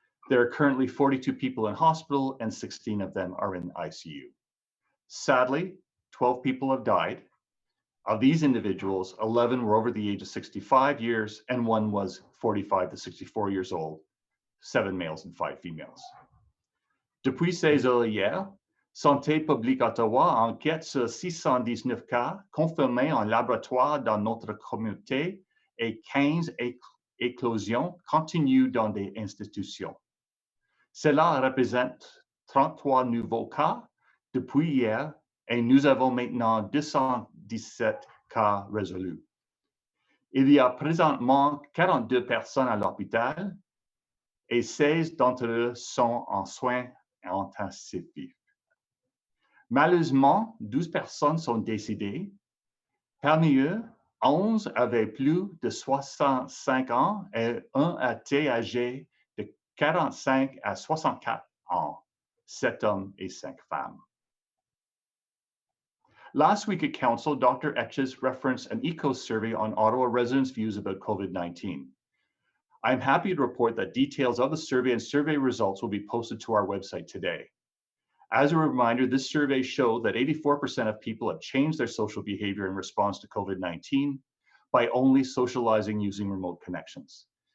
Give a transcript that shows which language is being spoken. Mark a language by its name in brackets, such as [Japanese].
[English] There are currently 42 people in hospital, and 16 of them are in ICU. Sadly, 12 people have died. Of these individuals, 11 were over the age of 65 years, and 1 was 45 to 64 years old, 7 males and 5 females. [French] Depuis 16 heures hier, Santé publique Ottawa enquête sur 619 cas confirmés en laboratoire dans notre communauté et 15 éclosion continue dans des institutions. Cela représente 33 nouveaux cas depuis hier et nous avons maintenant 217 cas résolus. Il y a présentement 42 personnes à l'hôpital et 16 d'entre eux sont en soins intensifs. Malheureusement, 12 personnes sont décédées. Parmi eux, 11 avaient plus de 65 ans et un était âgé de 45 à 64 ans, 7 hommes et 5 femmes. [English] Last week at Council, Dr. Etches referenced an ECOS survey on Ottawa residents' views about COVID-19. I'm happy to report that details of the survey and survey results will be posted to our website today. As a reminder, this survey showed that 84% of people have changed their social behavior in response to COVID-19 by only socializing using remote connections.